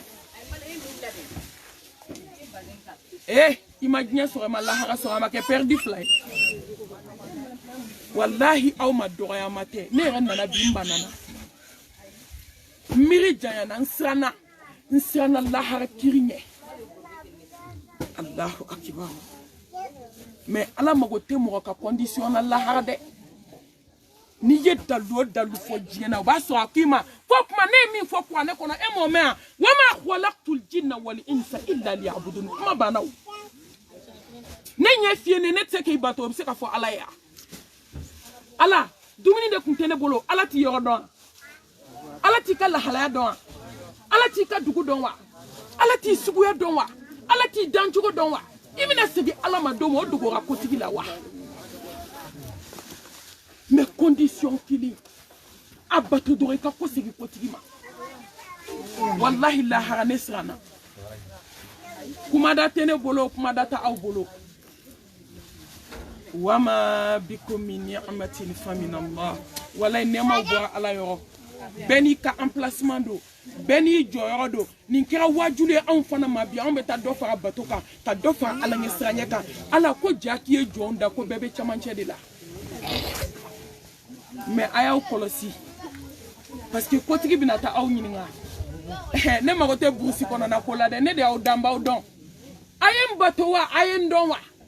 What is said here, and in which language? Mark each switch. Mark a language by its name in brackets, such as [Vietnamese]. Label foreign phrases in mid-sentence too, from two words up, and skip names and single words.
[Bambara] i ma diɲɛ sɔrɔ i ma lahara sɔrɔ a ma kɛ perdi fila ye wallahi aw ma dɔgɔyama tɛ ne yɛrɛ nana bi n banana miiri janyana n siranna lahara kiri ɲɛ [Arabic] الله أكبر [Bambara] mais ala mago tɛ mɔgɔ ka condition na lahara dɛ n'i ye dalu fɔ diɲɛ na o b'a sɔrɔ a k'i ma fɔ kuma ne ye min fɔ kuranɛ kɔnɔ e m'o mɛn wa [Arabic] ما خلقت الجن والإنس إلا ليعبدون [Bambara] kuma banna o ne ɲɛ fiyɛ ne tɛ se k'i bato o bɛ se ka fɔ ala ye ala dumuni de kun tɛ ne bolo ala t'i yɔrɔ dɔn ala t'i ka lahalaya dɔn ala t'i ka dugu dɔn wa ala t'i suguya dɔn wa ala t'i dancogo dɔn wa i bɛna segin ala ma don o dogora kotigi la wa mais condition kelen a bato dɔrɔn i ka ko segin kotigi ma wallahi lahara ne siranna kumada tɛ ne bolo kumada tɛ aw bolo [Arabic] وما بكم من نعمة فمن الله [Bambara] wallahi nɛɛmaw bɔra ala yɔrɔ bɛɛ n'i ka emplacement don bɛɛ n'i jɔyɔrɔ don nin kɛra wajibi ye anw fana ma bi anw bɛ taa dɔ fara bato kan ka dɔ fara ala ɲɛ siranɲɛ kan ala ko ja k'i ye jɔnw da ko bɛɛ bɛ camancɛ de la mais a y'aw kɔlɔsi parce que kotigi bɛna taa aw ɲininka ne mago tɛ burusi kɔnɔna ko la dɛ ne de y'aw danbaw dɔn a ye n bato wa a ye n dɔn wa